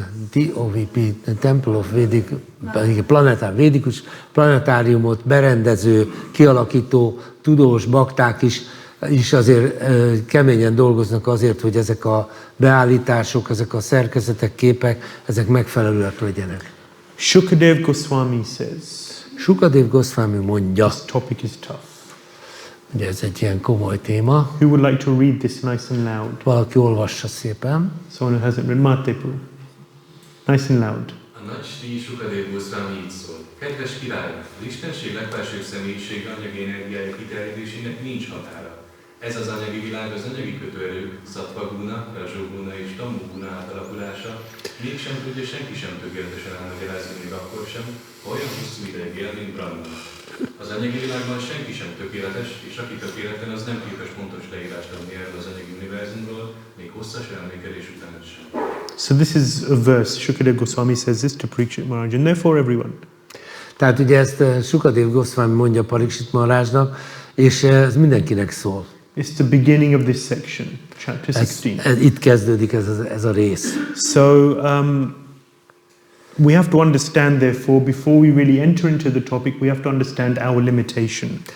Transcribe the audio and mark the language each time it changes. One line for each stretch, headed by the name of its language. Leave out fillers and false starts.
Hungarian: TOVP, Temple of Vedic, védikus planetáriumot berendező, kialakító tudós bakták is azért keményen dolgoznak azért, hogy ezek a beállítások, ezek a szerkezetek, képek, ezek megfelelőek legyenek.
English: Shukadev Goswami says,
Hungarian: Shukadev Goswami mondja,
English: this topic is tough.
Hungarian: ugye ez egy ilyen komoly téma.
English: Who would like to read this nice and loud?
Hungarian: Valaki olvassa szépen.
English: Someone who hasn't read Matepu. Nice and loud.
Hungarian: A nagy Sri Shukadev Goswami így szól. Kedves király, az Istenség legfelsőbb személyisége anyagi energiája kiterjedésének nincs határa. Ez az anyagi világ az anyagi kötőerők, szattva-guna, rajzsa-guna és tammu-guna átalakulása mégsem tudja senki sem tökéletesen elmagyarázni, még akkor sem, ha olyan hosszú ideig él, mint Brahma. Az anyagi világban senki sem tökéletes, és aki tökéletlen, az nem képes pontos leírást adni erről az anyagi univerzumról, még hosszas elmékedés után sem.
English: So this is a verse. Shukadev Goswami says this to Parikshit Maharaj, and therefore everyone.
Hungarian: Tehát ugye ezt Shukadev Goswami mondja Parikshit Maharajnak, és ez mindenkinek szól.
English: It's the beginning of this section, chapter 16.
Hungarian: Itt kezdődik ez a rész.
English: So we have to understand, therefore, before we really enter into the topic, we have to understand our limitation.